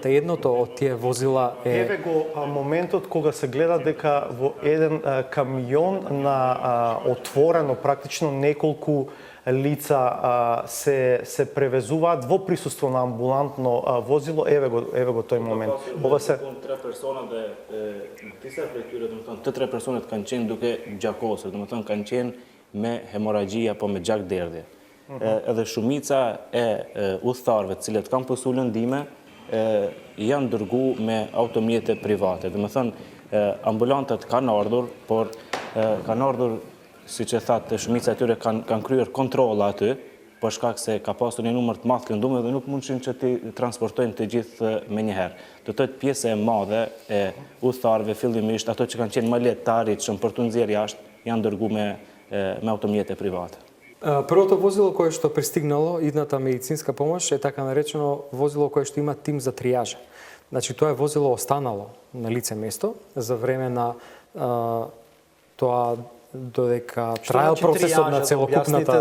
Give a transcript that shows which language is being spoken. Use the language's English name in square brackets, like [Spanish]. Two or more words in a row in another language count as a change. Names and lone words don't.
[Macedonian] Едното од тие возила е... Еве го моментот кога се гледа дека во еден камион на отворено практично неколку лица се превезуваат во присуство на амбулантно возило. Еве го тој момент. Ова се [Albanian] Tre persona dhe disa prej tyre, domethënë, të 3 personat kanë qenë duke gjakosur, domethënë kanë qenë me hemoragji apo me gjakderdhje. Edhe shumica e udhëtarëve të cilët kanë pësuar ndihmë janë dërgu me automjete private. Domethënë, ambulantët kanë ardhur, por kanë ardhur, siç e thatë, shumica e tyre kanë kryer kontrolla aty, për shkak se ka pasur një numër të madh kënduar dhe nuk mundshin që të transportojnë të gjithë me njëherë. Do të thotë pjesë e madhe e udhëtarëve fillimisht, ato që kanë qenë më lehtë të arritshëm për tu nxjerrë jashtë, janë dërguar me automjete private. [Macedonian] Првото возило кое што пристигнало, идната медицинска помош, е така наречено возило кое што има тим за тријажа. Значи, тоа е возило останало на лице место за време на тоа додека траел процесот на целокупната